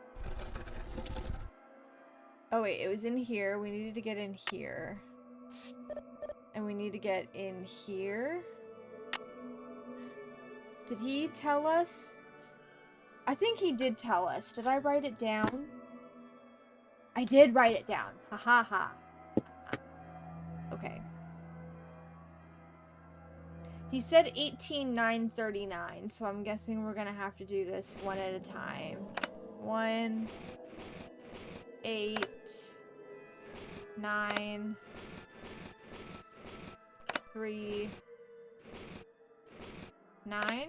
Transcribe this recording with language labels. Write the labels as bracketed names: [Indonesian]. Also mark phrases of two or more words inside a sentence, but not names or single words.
[English] Oh wait, it was in here. We needed to get in here. And we need to get in here. Did he tell us? I think he did tell us. Did I write it down? I did write it down. Ha ha ha. Okay. He said 18,939, so I'm guessing we're gonna have to do this one at a time. 1, 8, 9, 3, 9.